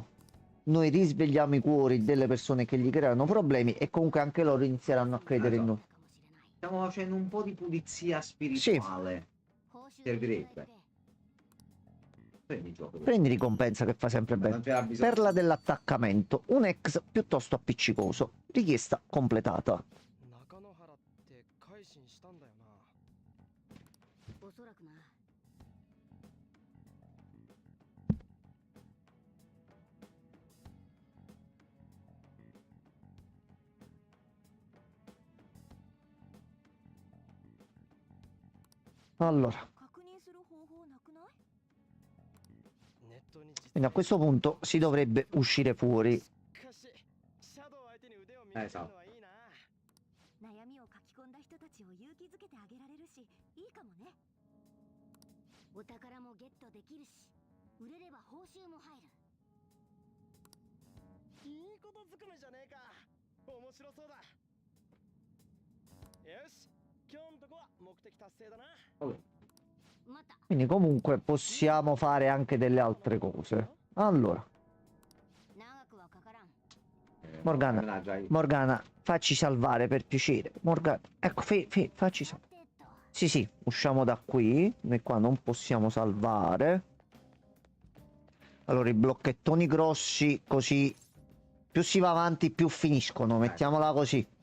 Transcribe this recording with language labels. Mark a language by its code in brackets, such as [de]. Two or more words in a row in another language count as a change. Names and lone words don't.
[it] Noi risvegliamo i cuori delle persone che gli creano problemi e comunque anche loro inizieranno a credere in noi. Stiamo facendo un po' di pulizia spirituale. Servirebbe. Prendi il gioco. Prendi ricompensa che fa sempre bene. Non c'era bisogno. Perla dell'attaccamento, un ex piuttosto appiccicoso. Richiesta completata. [ja] 中野原って改心したんだよな。おそらくな。 [it] Allora, [ja] 確認する方法なくない？ネットに実 [it] quindi a questo punto si dovrebbe uscire fuori. [ja] しかしシャドウ相手に腕を見せるのはいいな。悩みを書き込んだ人たちを勇気づけてあげられるし、いいかもね。お宝もゲットできるし、売れれば報酬も入る。いいことずくめじゃねえか。面白そうだ。よし、今日のとこは目的達成だな。また。 [it] Quindi comunque possiamo fare anche delle altre cose. Allora, [ja] 長くはかからん。 [it] Morgana, Morgana, facci salvare per piacere. Morgana, ecco, facci salvare. Sì, sì, usciamo da qui. Noi qua non possiamo salvare. Allora, i blocchettoni grossi, così più si va avanti più finiscono, mettiamola così.